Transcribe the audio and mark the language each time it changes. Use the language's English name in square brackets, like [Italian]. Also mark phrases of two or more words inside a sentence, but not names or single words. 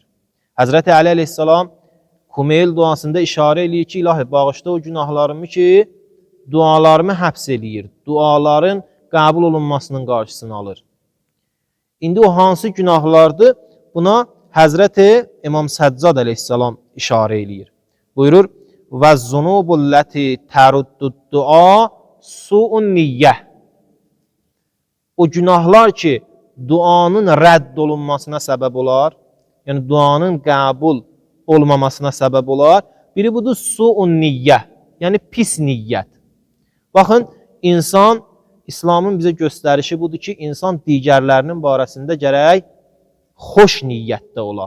[Azerbaijani] Həzrəti Əli əleyhissalam Kumeyl duasında işarə eləyir ki, ilahi, bağışla o günahlarımı ki, dualarımı həbs eləyir. Duaların qəbul olunmasının qarşısını alır. İndi o hansı günahlardır? Buna Həzrəti İmam Səccad əleyhissalam işarə eləyir. Buyurur, [Arabic] وَالزُّنُوبُ تَرُدُّ الدُّعَا سُوءُ النِّيَّةِ. [Azerbaijani] O günahlar ki, duanın rədd olunmasına səbəb olar, yəni duanın qəbul olmamasına səbəb olar. Biri budur, [Arabic] سوء النية, [Azerbaijani] yəni pis niyyət. Baxın, İslamın bizə göstərişi budur ki, insan digərlərinin barəsində gərək xoş niyyətdə ola.